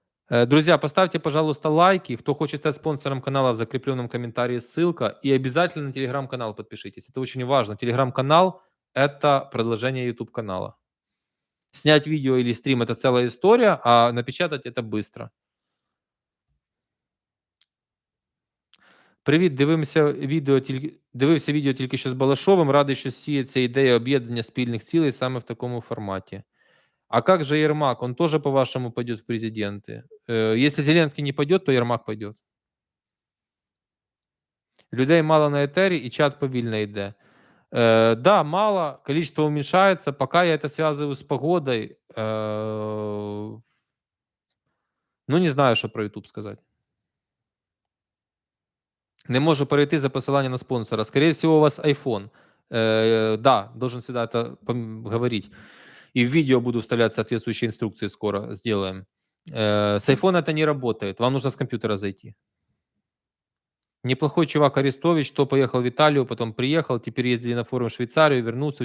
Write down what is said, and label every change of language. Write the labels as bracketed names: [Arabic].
[Russian] Друзья, поставьте, пожалуйста, лайки. Кто хочет стать спонсором канала, в закрепленном комментарии ссылка. И обязательно на телеграм-канал подпишитесь. Это очень важно. Телеграм-канал – это продолжение YouTube-канала. Снять видео или стрим – это целая история, а напечатать – это быстро. [Ukrainian] Привіт, дивився відео тільки що з Балашовим. Радий, що сіється ідея об'єднання спільних цілей саме в такому форматі. [Russian] А как же Ермак? Он тоже, по-вашему, пойдет в президенты? Если Зеленский не пойдет, то Ермак пойдет. [Ukrainian] Людей мало на етері, і чат повільно йде. [Russian] Да, мало, количество уменьшается. Пока я это связываю с погодой, ну, не знаю, что про YouTube сказать. [Ukrainian] Не можу перейти за посилання на спонсора. [Russian] Скорее всего, у вас iPhone. Да, должен всегда это говорить. И в видео буду вставлять соответствующие инструкции скоро, сделаем. С iPhone это не работает. Вам нужно с компьютера зайти. Неплохой чувак Арестович, то поехал в Италию, потом приехал, теперь ездили на форум в Швейцарию, вернулся.